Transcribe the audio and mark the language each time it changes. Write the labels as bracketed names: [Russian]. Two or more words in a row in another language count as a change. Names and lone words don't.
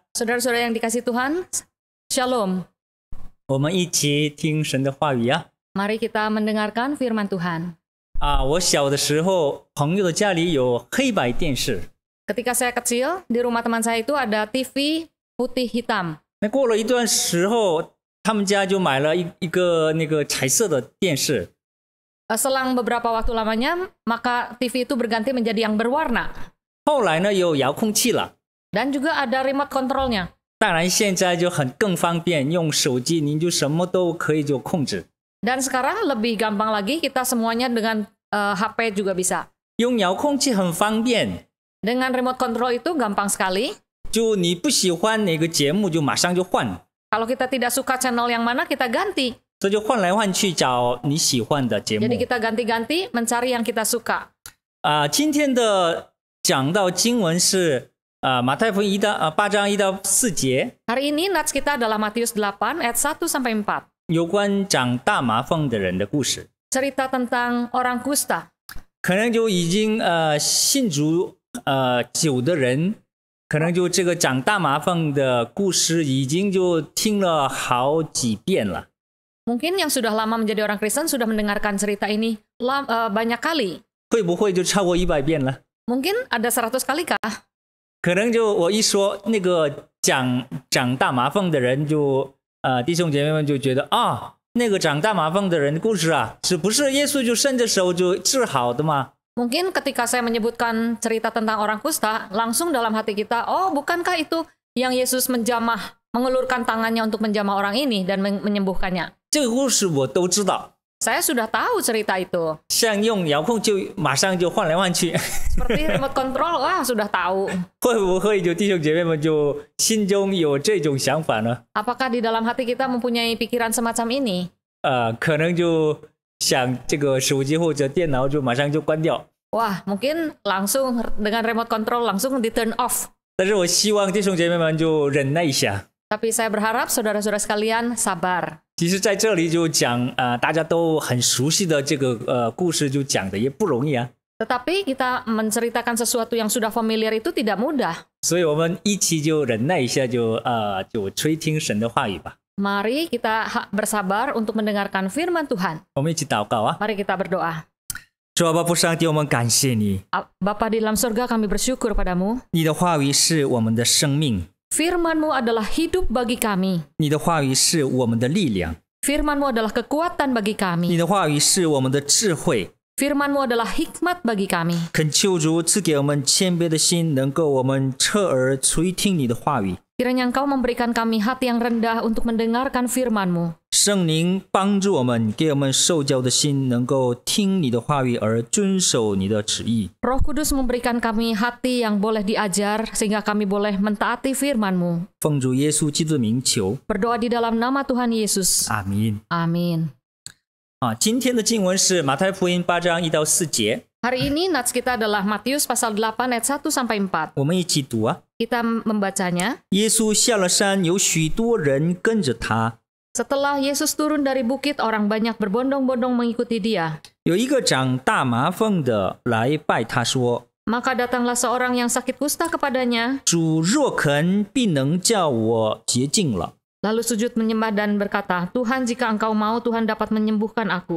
[Indonesian] Saudara-saudara yang dikasih Tuhan, Shalom. [Chinese] 我们一起听神的话语啊！ [Indonesian] Mari kita mendengarkan firman Tuhan. [Chinese] 我小的时候，朋友的家里有黑白电视。 [Indonesian] Ketika saya kecil, di rumah teman saya itu ada TV putih hitam. [Chinese] 那过了一段时候，他们家就买了一个那个彩色的电视。 [Indonesian] Selang beberapa waktu lamanya, maka TV itu berganti menjadi yang berwarna. [Chinese] 后来呢，有遥控器了。 [Indonesian] Dan juga ada [English] remote controlnya. [Chinese] 当然，现在就更方便，用手机您就什么都可以就控制。 [Indonesian] Dan sekarang lebih gampang lagi, kita semuanya dengan HP juga bisa. [Chinese] 用遥控器很方便， [Indonesian] Dengan [English] remote control [Indonesian] itu gampang sekali. [Chinese] 就你不喜欢哪个节目，就马上就换， [Indonesian] Kalau kita tidak suka channel yang mana, kita ganti. [Chinese] 这就换来换去找你喜欢的节目。 [Indonesian] Jadi kita ganti-ganti mencari yang kita suka. [Chinese] 今天的讲到经文是马太福音8章1到4节， [Indonesian] Hari ini nats kita adalah Matius 8 ayat 1-4. [Chinese] 有关长大麻风的人的故事。 [Indonesian] Cerita tentang orang kusta. [Chinese] 可能就已经信主久的人，可能就这个长大麻风的故事已经就听了好几遍了。 [Indonesian] Mungkin yang sudah lama menjadi orang Kristen sudah mendengarkan cerita ini banyak kali. [Chinese] 会不会就超过100遍了？ [Indonesian] Mungkin ada 100 kali kah? [Chinese] 可能就我一说那个长大麻风的人就，弟兄姐妹们就觉得那个长大麻风的人的故事是不是耶稣就伸着手就治好的吗？ [Indonesian] Mungkin ketika saya menyebutkan cerita tentang orang kusta, langsung dalam hati kita, oh bukankah itu yang Yesus menjamah, mengulurkan tangannya untuk menjamah orang ini dan menyembuhkannya? [Chinese] 这个故事我都知道。 [Indonesian] Saya sudah tahu cerita itu. [Chinese] 像用遥控就马上就换来换去， [Indonesian] Seperti [English] remote control, [Indonesian] wah sudah tahu. [Chinese] 会不会就弟兄姐妹们就心中有这种想法呢？ [Indonesian] Apakah di dalam hati kita mempunyai pikiran semacam ini? [Chinese] 可能就想这个手机或者电脑就马上就关掉。 [Indonesian] Wah, mungkin langsung dengan [English] remote control [Indonesian] langsung di [English] turn off. [Chinese] 但是我希望弟兄姐妹们就忍耐一下。 [Indonesian] Tapi saya berharap saudara-saudara sekalian sabar. [Chinese] 其实在这里就讲大家都很熟悉的这个故事，就讲的也不容易啊。 [Indonesian] Tetapi kita menceritakan sesuatu yang sudah familiar itu tidak mudah. [Chinese] 所以我们一起就忍耐一下，就垂听神的话语吧。 [Indonesian] Mari kita bersabar untuk mendengarkan firman Tuhan. [Chinese] 我们一起祷告啊！ [Indonesian] Mari kita berdoa. [Chinese] 主啊，爸父上帝，我们感谢你， [Indonesian] Bapa di dalam surga, kami bersyukur padamu. [Chinese] 你的话语是我们的生命， [Indonesian] Firman-Mu adalah hidup bagi kami. [Chinese] 你的话语是我们的力量， [Indonesian] Firman-Mu adalah kekuatan bagi [Chinese] 你 [Indonesian] kami. [Chinese] 的话语是我们的智慧。 [Indonesian] Firman-Mu adalah hikmat bagi kami. [Chinese] 恳求主赐给我们谦卑的心，能够我们侧耳垂听你的话语。 [Indonesian] Kiranya Engkau memberikan kami hati yang rendah untuk mendengarkan firman-Mu. [Chinese] 圣灵帮助我们，给我们受教的心，能够听你的话语而遵守你的旨意。 [Indonesian] Roh Kudus memberikan kami hati yang boleh diajar sehingga kami boleh mentaati firman-Mu. [Chinese] 奉主耶稣基督的名求， [Indonesian] Berdoa di dalam nama Tuhan Yesus. [Chinese] 阿明。 [Indonesian] Amin. [Chinese] 今天的经文是马太福音8章1到4节， [Indonesian] Hari ini nats kita adalah Matius pasal 8 ayat 1 sampai 4. [Chinese] 我们一起读啊。 [Indonesian] Kita membacanya. [Chinese] 耶稣下了山，有许多人跟着他。 [Indonesian] Setelah Yesus turun dari bukit, orang banyak berbondong-bondong mengikuti dia. [Chinese] 有一个长大麻风的来拜他说 [Indonesian] Maka datanglah seorang yang sakit kusta kepadanya, [Chinese] 主若肯，必能叫我洁净了。 [Indonesian] lalu sujud menyembah dan berkata, Tuhan, jika engkau mau, Tuhan dapat menyembuhkan aku.